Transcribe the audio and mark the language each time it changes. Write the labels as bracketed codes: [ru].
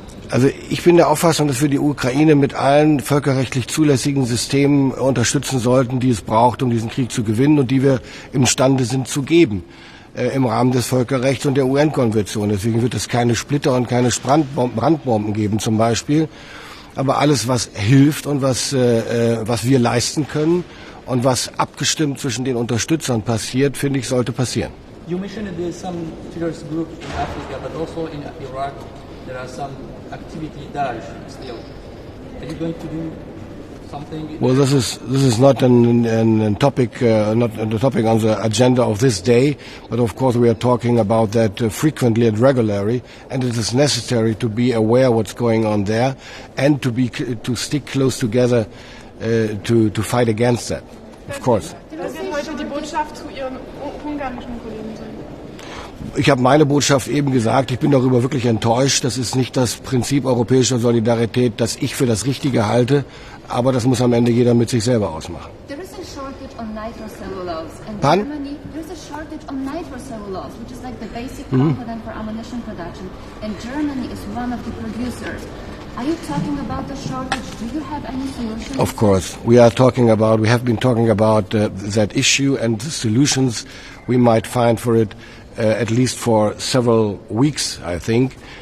[de] Also ich bin der Auffassung, dass wir die Ukraine mit allen völkerrechtlich zulässigen Systemen unterstützen sollten, die es braucht, um diesen Krieg zu gewinnen und die wir imstande sind zu geben im Rahmen des Völkerrechts und der UN-Konvention. Deswegen wird es keine Splitter und keine Brandbomben geben zum Beispiel. Aber alles, was hilft und was wir leisten können und was abgestimmt zwischen den Unterstützern passiert, finde ich, sollte passieren. [en] You mentioned there's some terrorist groups in Africa, but also in Iraq there are some activity Daesh still. Are you going to do something? Well, this is not a topic on the agenda of this day, but of course we are talking about that frequently and regularly, and it is necessary to be aware what's going on there and to stick close together to fight against that. Of course. [de] Was wird heute die Botschaft zu Ihren ungarischen Kollegen sein? Ich habe meine Botschaft eben gesagt, ich bin darüber wirklich enttäuscht. Das ist nicht das Prinzip europäischer Solidarität, das ich für das Richtige halte, aber das muss am Ende jeder mit sich selber ausmachen. [en] There is a shortage on nitrocellulose in Pardon? Germany. There is a shortage on nitrocellulose, which is like the basic component for ammunition production, and Germany is one of the producers. Are you talking about the shortage? Do you have any solutions? Of course. We have been talking about that issue and the solutions we might find for it at least for several weeks, I think.